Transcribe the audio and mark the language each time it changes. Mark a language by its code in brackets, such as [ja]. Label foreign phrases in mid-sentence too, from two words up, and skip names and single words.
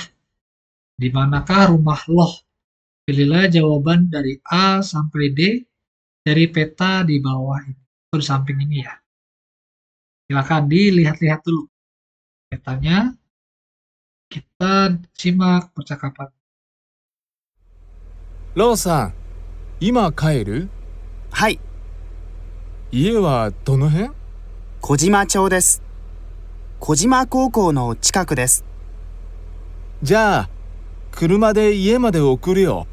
[id] Di manakah rumah Loh? Pilihlah jawaban dari A sampai D dari peta di bawah ini. Atau di samping ini ya. Silakan dilihat-lihat dulu petanya. Kita simak percakapan. [ja] ローさん、今帰る？はい、家はどの辺？小島町です。小島高校の近くです。じゃあ、車で家まで送るよ。